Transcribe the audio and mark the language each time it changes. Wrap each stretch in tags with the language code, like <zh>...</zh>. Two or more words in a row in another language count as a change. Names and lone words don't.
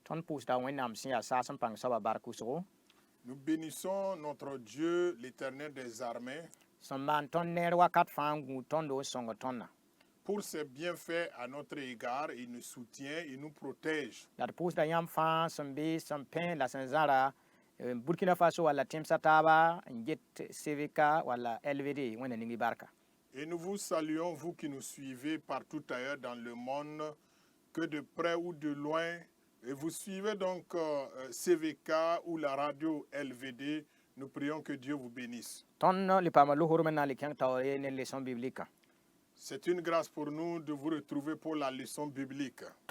<fr>Nous bénissons notre Dieu, l'Éternel des armées, pour ses bienfaits à notre égard. Il nous soutient, il nous protège.</fr> <mos>Burkina Faso wala Timsa Taba, Njet CVK wala LVD, wena ningi barka.</mos> <fr>Et nous vous saluons, vous qui nous suivez partout ailleurs dans le monde, que de près ou de loin. Et vous suivez donc CVK ou la radio LVD. Nous prions que Dieu vous bénisse. C'est une grâce pour nous de vous retrouver pour la leçon biblique.</fr>